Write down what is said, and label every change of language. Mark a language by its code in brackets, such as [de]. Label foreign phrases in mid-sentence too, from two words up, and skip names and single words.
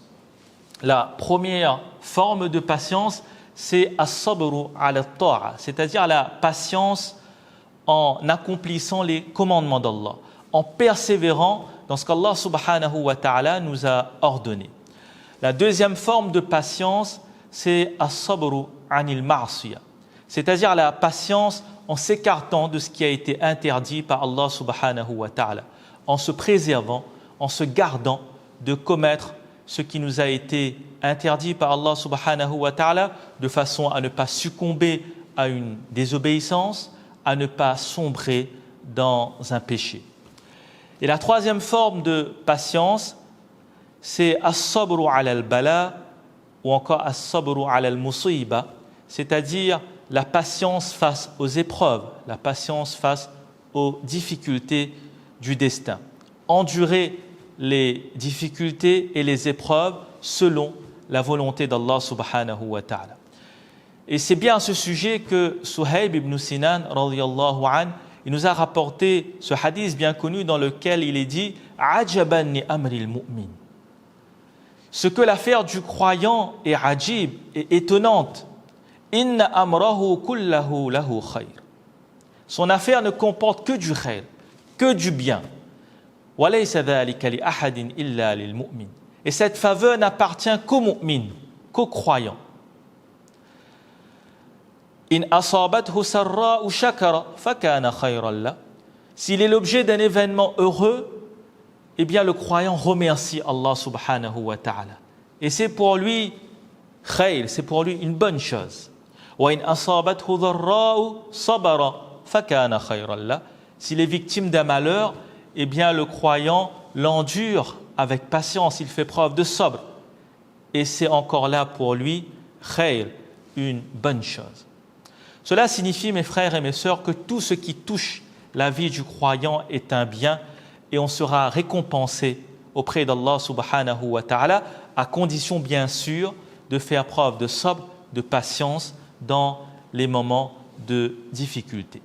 [fr] La première forme de patience, c'est [ar] الصبر على الطاعة, [fr] c'est-à-dire la patience en accomplissant les commandements d'Allah, en persévérant dans ce qu'Allah [ar] سبحانه وتعالى [fr] nous a ordonné. La deuxième forme de patience, c'est [ar] الصبر عن المعصية, [fr] c'est-à-dire la patience en s'écartant de ce qui a été interdit par Allah [ar] سبحانه وتعالى, [fr] en se préservant, en se gardant de commettre ce qui nous a été interdit par Allah [ar] سبحانه وتعالى, [fr] de façon à ne pas succomber à une désobéissance, à ne pas sombrer dans un péché. Et la troisième forme de patience, c'est [ar] الصبر على البلاء [fr] ou encore [ar] الصبر على المصيبة, [fr] c'est-à-dire la patience face aux épreuves, la patience face aux difficultés du destin. Endurer les difficultés et les épreuves selon la volonté d'Allah [ar] سبحانه وتعالى. [fr] Et c'est bien à ce sujet que Suhayb ibn Sinan [ar] رضي الله عنه, [fr] il nous a rapporté ce hadith bien connu dans lequel il est dit « [ar] عجبا لأمر المؤمن ». [fr] Ce que l'affaire du croyant est ajib et étonnante. [ar] إن أمره كله له خير. [fr] Son affaire ne comporte que du khayr, que du bien. [ar] وليس ذلك لأحد إلا للمؤمن. [fr] Et cette faveur n'appartient qu'aux mu'min, qu'aux croyants. [ar] إن أصابته سراء شكر فكان خيرا له. [fr] S'il est l'objet d'un événement heureux, eh bien le croyant remercie Allah [ar] سبحانه وتعالى. [fr] Et c'est pour lui khayr, c'est pour lui une bonne chose. [ar] وإن أصابته ضراء صبر فكان خيرا له. [fr] S'il est victime d'un malheur, eh bien le croyant l'endure avec patience, il fait preuve de sabr. Et c'est encore là pour lui khayr, une bonne chose. Cela signifie, mes frères et mes sœurs, que tout ce qui touche la vie du croyant est un bien et on sera récompensé auprès d'Allah [ar] سبحانه وتعالى, [fr] à condition bien sûr de faire preuve de sabr, de patience dans les moments de difficulté.